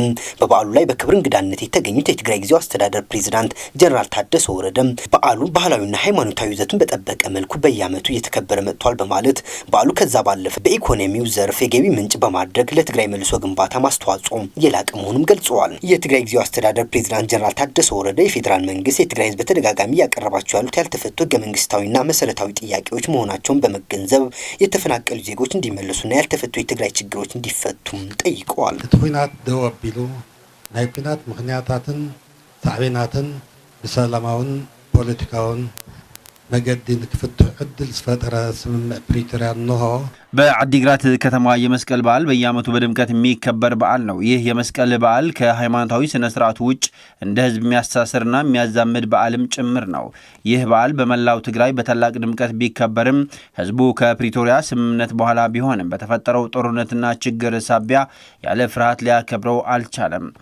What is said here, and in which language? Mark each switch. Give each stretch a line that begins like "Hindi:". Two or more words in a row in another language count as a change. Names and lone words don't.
Amharic: በበዓሉ ላይ በክብር እንግዳነት የተገኙት የትግራይ ጊዜያዊ አስተዳደር ፕሬዝዳንት ጀነራል ታደሰ ወረደ በዓሉ ባህላዊና ሃይማኖታዊ ይዘቱን በጠበቀ መልኩ በየዓመቱ እየተከበረ መጥቷል በማለት በዓሉ ከዛ ባለፈ በኢኮኖሚው ዘርፍ የገቢ ምንጭ በማድረግ ለትግራይ መልሶ ግንባታ ማስተዋጽኦ የላቀ መሆኑን ገልጸዋል። የትግራይ ጊዜያዊ አስተዳደር ፕሬዝዳንት ጀነራል ታደሰ ወረደ የፌዴራል መንግስት የትግራይ ህዝብ በተደጋጋሚ ያቀረባቸው ያሉት ያልተፈቱ ህገ መንግስታዊና መሰረታዊ ጥያቄዎች መሆናቸውን በመገንዘብ የተፈናቀሉ ዜጎች እንዲመለሱና ያልተፈቱ የትግራይ ችግሮች እንዲፈቱም ጠይቀዋል።
Tigrinya: ኩናት ደው አቢሉ ናይ ኩናት ምክንያታትን ሳዕቤናትን ብሰላማውን ፖለቲካውን መገድን ክፍትሕ ዕድል ዝፈጠረ ስምምዕ ፕሪቶሪያ እንሆ
Amharic: በአዲግራት ከተማ የመስቀል በዓል በየዓመቱ በድምቀት የሚከበር በዓል ነው። ይህ የመስቀል በዓል ከሃይማኖታዊ ስነ ስርዓቱ ውጭ እንደ ህዝብ የሚያስተሳስርና የሚያዛምድ በዓልም ጭምር ነው። ይህ በዓል በመላው ትግራይ በታላቅ ድምቀት ቢከበርም ህዝቡ ከፕሪቶሪያ ስምምነት በኋላ ቢሆንም በተፈጠረው ጦርነትና ችግር ሳቢያ ያለ ፍርሃት ሊያከብረው አልቻለም።